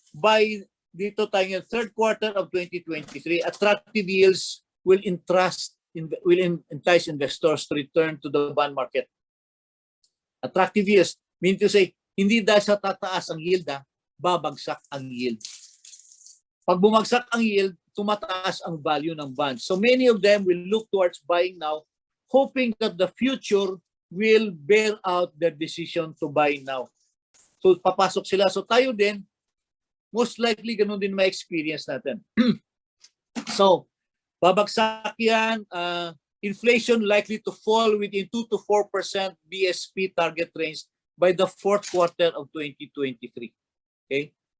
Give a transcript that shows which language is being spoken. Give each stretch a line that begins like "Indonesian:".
English: By
Filipino: dito tayo ng
English: third quarter of 2023, attractive yields will entice investors to return to the bond market. Attractive yields mean to say,
Filipino: hindi dahil sa tataas ang yield, babagsak ang yield. Pag bumagsak ang yield, tumataas ang value ng bonds.
English: So many of them will look towards buying now, hoping that the future will bear out their decision to buy now.
Filipino: So papasok sila. So tayo din,
English: most likely
Filipino: ganun din ma-experience natin. So babagsak yan.
English: Inflation likely to fall within 2 to 4% BSP target range by the fourth quarter of 2023. Okay?